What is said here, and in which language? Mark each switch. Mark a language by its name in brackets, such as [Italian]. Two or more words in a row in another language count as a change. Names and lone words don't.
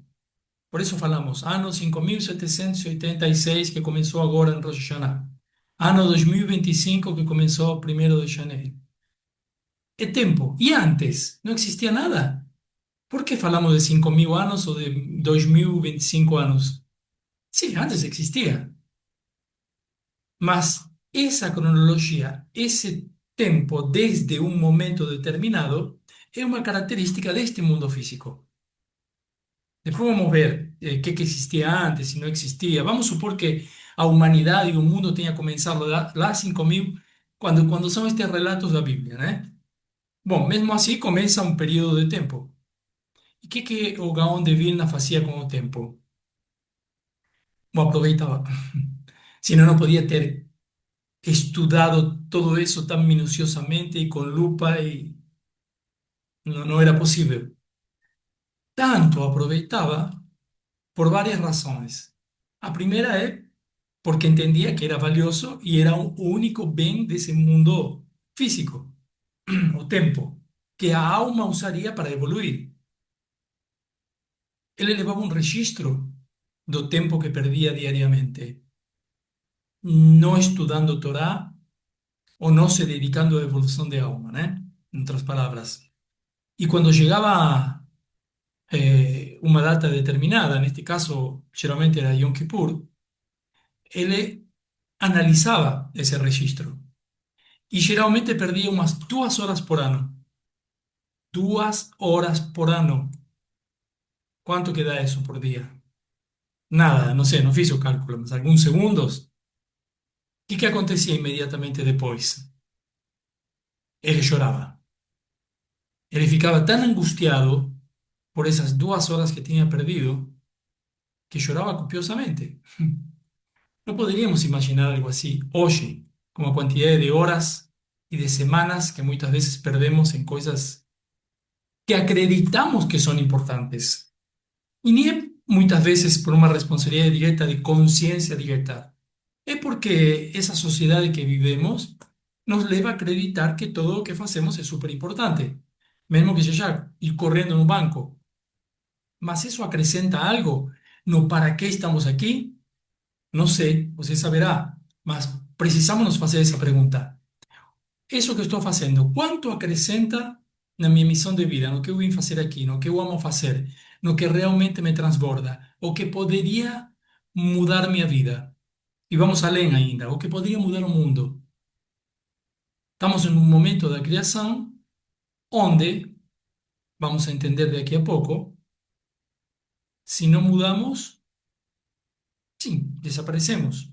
[Portuguese] Por isso falamos, ano 5786 que começou agora em Rosh Hashanah. Ano 2025 que começou 1º de janeiro. É tempo. E antes, não existia nada. Por que falamos de 5.000 anos ou de 2025 anos? [Spanish] Sí, antes existía, mas esa cronología, ese tempo desde un momento determinado, es una característica de este mundo físico. Después vamos a ver qué existía antes, si no existía. [Portuguese] Vamos a supor que a humanidade e o mundo tenha começado lá 5.000, quando são estes relatos da Bíblia, né? Bom, mesmo assim começa um período de tempo. E o que o Gaon de Vilna fazia com o tempo? Bom, aproveitava. Senão não podia ter estudado todo isso tão minuciosamente e com lupa e não era possível. Tanto aproveitava por várias razões. A primeira é porque [Spanish] entendía que era valioso y era [Portuguese] o único [Spanish] bien de ese mundo físico, [Portuguese] o tempo, que a alma [Spanish] usaría para evoluir. Él elevaba un registro [Portuguese] do tempo [Spanish] que perdía diariamente, no estudando Torá o no se dedicando a evolución de alma, ¿no? En otras palabras. Y cuando llegaba una data determinada, en este caso generalmente era Yom Kippur, él analizaba ese registro y generalmente perdía unas 2 horas por año. [Portuguese] 2 horas por ano. [Spanish] ¿Cuánto queda eso por día? Nada, no sé, [Portuguese] no fiz o cálculo, mas alguns segundos. Que acontecia inmediatamente depois? Ele chorava. Ele ficava tão angustiado por essas 2 horas que tinha perdido que chorava copiosamente. [Spanish] No poderíamos imaginar algo así hoy, con la cantidad de horas y de semanas que muchas veces perdemos en cosas que acreditamos que son importantes. Y ni es muchas veces por una responsabilidad directa de conciencia directa. Es porque esa sociedad en que vivimos nos lleva a acreditar que todo lo que hacemos es súper importante. Mesmo que sea ir corriendo en un banco. Mas eso acrescenta algo. No para qué estamos aquí, no sé, usted saberá. Mas precisamos hacer esa pregunta. Eso que estoy haciendo, ¿cuánto [Portuguese] acrescenta na minha missão de vida, no que eu vim fazer aqui, no que eu amo fazer, no que realmente me transborda, o que poderia mudar minha vida? E vamos além ainda, o que poderia mudar o mundo. Estamos em um momento da criação onde, vamos a entender daqui a pouco, se não mudamos, sim, desaparecemos.